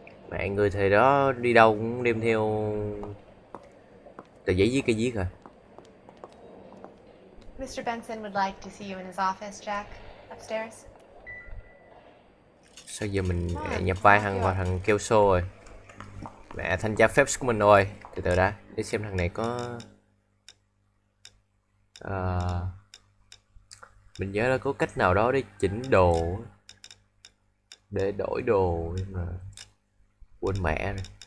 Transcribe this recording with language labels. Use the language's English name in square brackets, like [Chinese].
[Vietnamese] Mẹ người thời đó đi đâu cũng đem theo tờ giấy viết cây viết hả? [English] Mr. Benson would like to see you in his office, Jack. Upstairs. [Vietnamese] Sao giờ mình nhập vai thằng vào thằng Kelso rồi? Mẹ thanh tra phép của mình rồi. Từ từ đã, để xem thằng này có mình nhớ là có cách nào đó để chỉnh đồ, để đổi đồ, nhưng mà quên mẹ rồi.